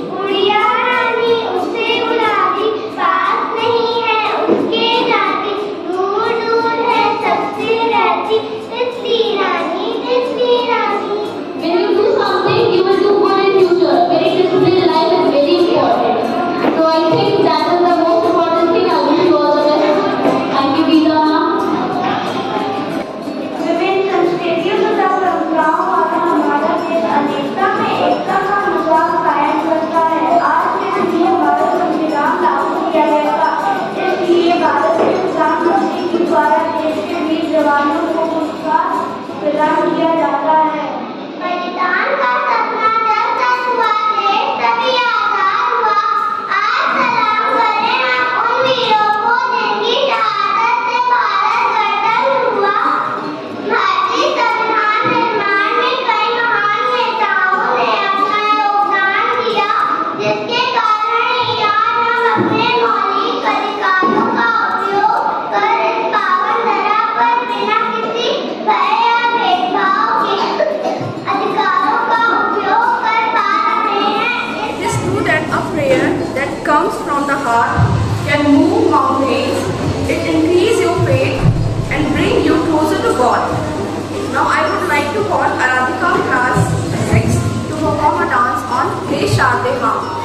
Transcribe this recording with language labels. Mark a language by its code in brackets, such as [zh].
[hi] उड़िया रानी उसे उड़ाती, पास नहीं है उसके जाती, दूर दूर है सबसे रहती। तितली रानी तितली रानी। [en] When you do something, you will do good in future. Very disciplined life is very important. So I think that is the most important thing. I wish you all the best. Thank you, Geeta ma'am. [hi] विभिन्न संस्कृतियों तथा परंपराओं वाला हमारा देश अनेकता में एकता का मजाक कायम करता है। आज के दिन ये भारत संविधान लागू किया गया था, इसलिए भारत के प्रधानमंत्री के द्वारा देश के वीर जवानों को पुरस्कार प्रदान किया जाता है। बलिदान का सपना जब तक हुआ, देश तभी आजाद हुआ। आज सलाम करें हम उन वीरों को जिनकी शहादत से भारत गठन हुआ। भारतीय संविधान निर्माण में कई महान नेताओं ने अपना योगदान दिया, जिसके कारण आज हम अपने मौलिक अधिकारों का उपयोग कर इस पावन धरा पर बिना किसी भय या भेदभाव के अधिकारों का उपयोग कर पा रहे हैं। [en] It is true that a prayer that comes from the heart can move mountains. It increase your faith and bring you closer to God. Now I would like to call Aradhika class 6 to perform a dance on He Shade Haan.